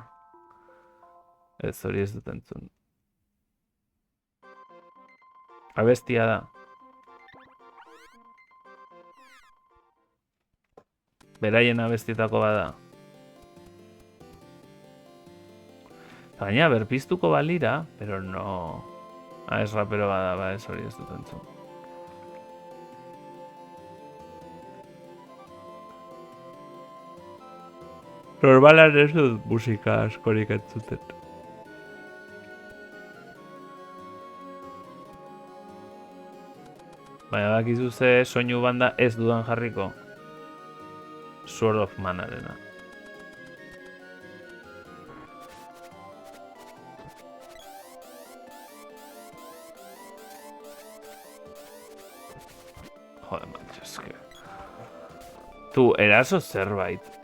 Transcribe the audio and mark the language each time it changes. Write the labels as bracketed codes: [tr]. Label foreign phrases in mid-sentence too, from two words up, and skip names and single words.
[eu] Ez hori ez dut entzun. Abestia da. Beraien abestitako bada. Baina berpiztuko balira, [es] pero no. [eu] Ez rapero bada, ba ez hori ez dut entzun. Normalan ez dut musika askorik entzuten. Baina bakizu ze soinu banda ez dudan jarriko. Sword of Manarena. [es] Joder, macho, [eu] eske. Tu, eraso zerbait.